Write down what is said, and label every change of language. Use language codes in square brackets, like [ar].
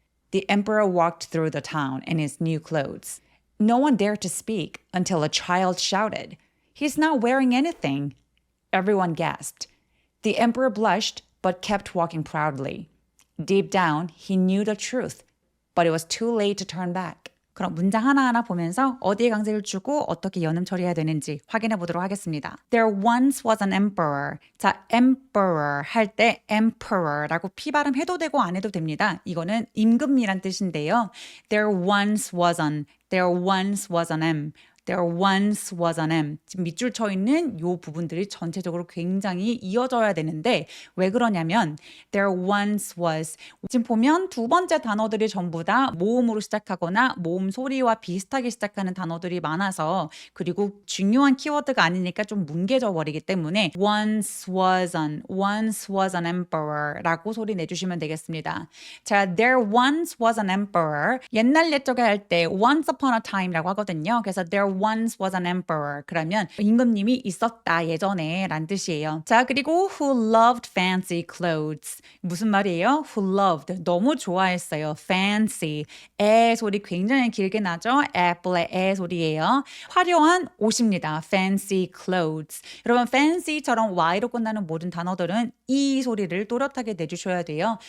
[en] The emperor walked through the town in his new clothes. No one dared to speak until a child shouted, "He's not wearing anything." Everyone gasped. The emperor blushed but kept walking proudly. Deep down, he knew the truth, but it was too late to turn back. [ko] 그럼 문장 하나하나 보면서 어디에 강세를 주고 어떻게 연음 처리해야 되는지 확인해 보도록 하겠습니다. [en] There once was an emperor. [ko] 자, emperor 할 때 emperor라고 피 발음해도 되고 안 해도 됩니다. 이거는 임금이란 뜻인데요. [en] There once was an There once was an M. [ko] 지금 밑줄 쳐 있는 요 부분들이 전체적으로 굉장히 이어져야 되는데 왜 그러냐면 [en] there once was. [ko] 지금 보면 두 번째 단어들이 전부 다 모음으로 시작하거나 모음 소리와 비슷하게 시작하는 단어들이 많아서 그리고 중요한 키워드가 아니니까 좀 뭉개져 버리기 때문에 [en] once was an emperor [ko] 라고 소리 내주시면 되겠습니다. [en] 자, there once was an emperor. [ko] 옛날 옛적에 할 때 [en] once upon a time [ko] 라고 하거든요. [en] 그래서 there once was an emperor. [ko] 그러면 임금님이 있었다 예전에 란 뜻이에요. 자, 그리고 [en] who loved fancy clothes. [ko] 무슨 말이에요? [en] who loved. [ko] 너무 좋아했어요. fancy. 에 소리 굉장히 길게 나죠? apple의 에 소리예요. 화려한 옷입니다. [en] fancy clothes. [ko] 여러분 fancy처럼 y로 끝나는 모든 단어들은 이 소리를 또렷하게 내주셔야 돼요.